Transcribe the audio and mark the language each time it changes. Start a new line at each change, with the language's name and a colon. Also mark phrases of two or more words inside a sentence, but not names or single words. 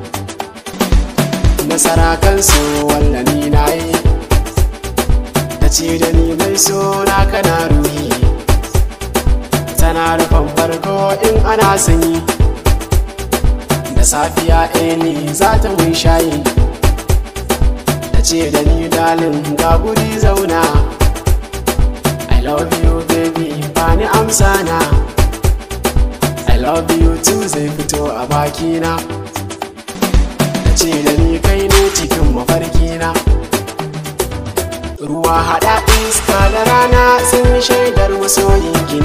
Hausa: nasara kansu wallani na yi, ta ce da ni mai so na kana ruhi, tana rufan farko in ana sanyi, da safiya ni za ta mun shayi, ta ce da ni dalin ga guri zauna,
English: I love you baby
Hausa: bani amsa na,
English: I love you too
Hausa: zai fito a bakina, ta ce da ni kai ne cikin mafarkina, ruwa haɗa iska da rana sun shaidar masoyi